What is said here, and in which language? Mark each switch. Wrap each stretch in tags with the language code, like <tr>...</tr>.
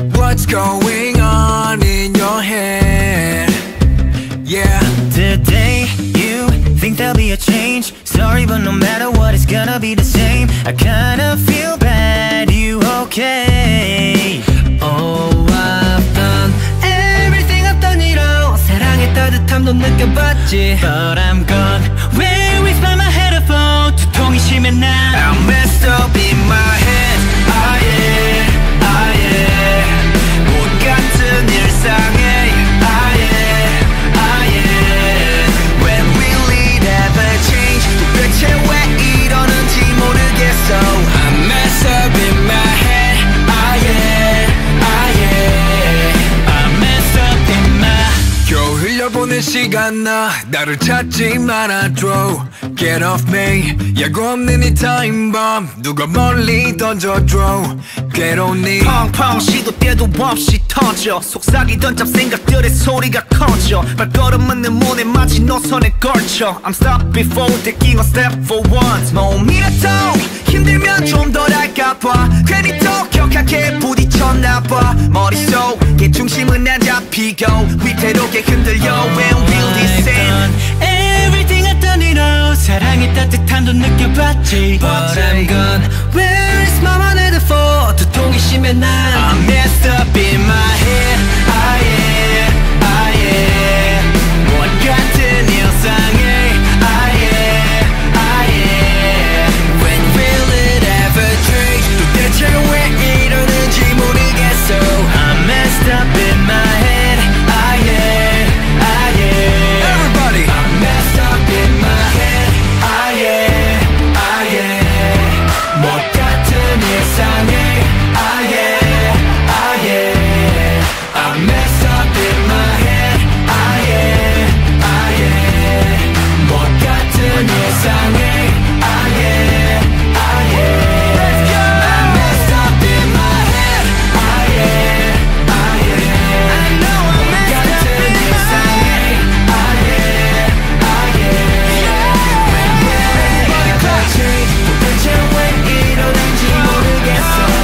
<en>What's going on in your head? Yeah. Today you think there'll be a change. Sorry, but no matter what, it's gonna be the same. I kinda feel bad, you okay? Oh, I've done everything I've done it all.</en> <ko>사랑의 따뜻함도 느껴봤지.</ko> <en>But I'm gone. Where is my headphone?</en> <ko>두통이 심해 난</ko> <en>I'm messed up in my head. Ah yeah, ah yeah.</en> <ko>못 같은 일상에 ah yeah, ah yeah.</ko> <en>When will it ever change?</en> <ko>도대체 왜 이러는지 모르겠어.</ko> <en>I'm messed up in my head. Ah yeah, ah yeah. I'm messed up in my.</en> <ko>겨우 흘려보낸 시간 나를 찾지 말아줘.</ko> <en>Get off me.</en> <ko>예고 없는 이 타임밤 누가 멀리 던져줘. 괴로운 네 펑펑 시도 때도 없이 터져. 속삭이던 잡생각들의 소리가 커져. 발걸음은 내 몸에 마치 노선에 걸쳐.</ko> <en>I'm stopped before taking a step for once.</en> <ko>몸이라도 힘들면 좀 덜 할까봐 괜히 더 격하게 부딪혔나봐. 머릿속에 중심은 안 잡히고 위태롭게 흔들려.</ko> <en>When will this end? Everything I've done it all.</en> <ko>사랑의 따뜻함도 느껴봤지.</ko> <en>But I'm gone. Where is my headphone?</en> <ko>두통이 심해 난</ko> <en>I'm messed up in my head. Ah yeah, ah yeah.</en> <ko>못 같은 일상에 ah yeah, ah yeah.</ko> <en>When will it ever change?</en> <ko>도대체 왜 이러는지 모르겠어.</ko> <en>I'm messed up in my head. Ah yeah, ah yeah. Everybody I'm messed up in my head. Ah yeah, ah yeah.</en> <ko>못 같은 일상에 ah yeah, ah yeah.</ko> <en>I'm messed up in my head. Ah yeah, ah yeah.</en> <ko>못 같은 일상에 ah yeah, ah yeah.</ko> <en>Let's go. I'm messed up in my head. Ah yeah, ah yeah. I know I'm messed up in my head. Ah yeah, ah yeah. When will it ever change?</en> <ko>도대체 왜 이러는지 모르겠어.</ko>